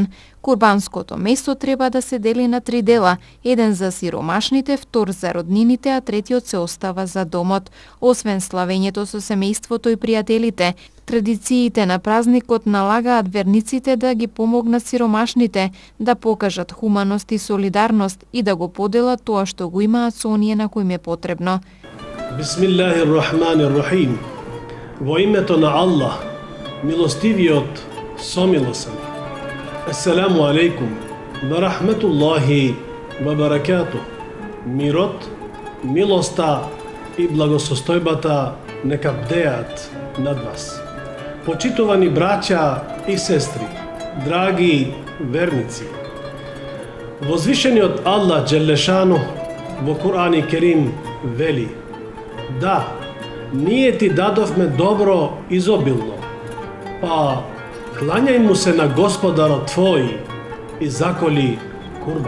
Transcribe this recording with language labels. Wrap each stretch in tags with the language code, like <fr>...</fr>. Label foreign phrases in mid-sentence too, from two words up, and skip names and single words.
<mk>Курбанското месо треба да се дели на 3 дела: еден за сиромашните, втор за роднините, а третиот се остава за домот. Освен славењето со семејството и пријателите, традициите на празникот налагаат верниците да ги помогнат сиромашните, да покажат хуманост и солидарност и да го поделат тоа што го имаат со оние на кои им е потребно.</mk> <ar>بسم الله الرحمن الرحيم.</ar> <mk>Во името на Аллах, милостивиот, somilosен.</mk> <ar>السلام عليكم ورحمة الله وبركاته.</ar> <mk>Мирот, милоста и благосостојбата нека бдеат над вас. Почитувани браќа и сестри, драги верници, возвишениот Аллах Джелешану во</mk> <ar>القرآن الكريم</ar> <mk>вели: да, ние ти дадовме добро изобилно, па клањај му се на Господарот твој и заколи курбан.</mk>